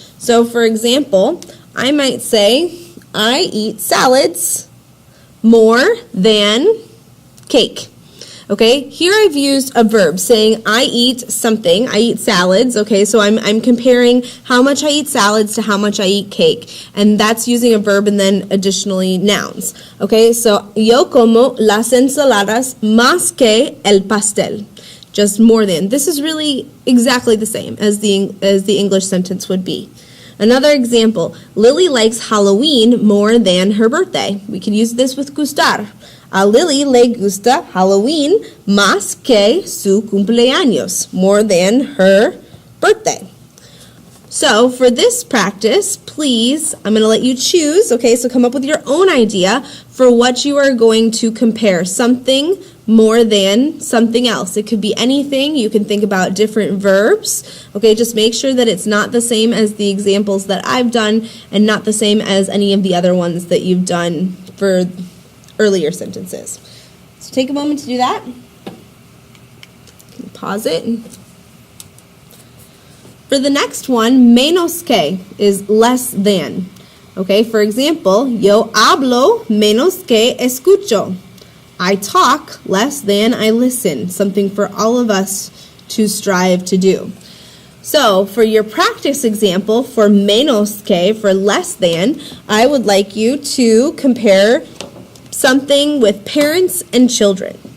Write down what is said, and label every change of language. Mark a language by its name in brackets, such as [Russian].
[English] So for example, I might say, I eat salads more than cake. Okay, here I've used a verb saying I eat something, I eat salads, okay, so I'm comparing how much I eat salads to how much I eat cake, and that's using a verb and then additionally nouns. Okay, so [Spanish] yo como las ensaladas más que el pastel. [English] Just more than. This is really exactly the same as the English sentence would be. Another example, Lily likes Halloween more than her birthday. We can use this with gustar. [Spanish] A Lily le gusta Halloween más que su cumpleaños, [English] more than her birthday. So for this practice, please, I'm going to let you choose, okay, so come up with your own idea for what you are going to compare. Something more than something else. It could be anything. You can think about different verbs. Okay, just make sure that it's not the same as the examples that I've done and not the same as any of the other ones that you've done for earlier sentences. So take a moment to do that. Pause it. For the next one, menos que is less than. Okay, for example, [Spanish] yo hablo menos que escucho. [English] I talk less than I listen, something for all of us to strive to do. So for your practice example, for menos que, for less than, I would like you to compare something with parents and children.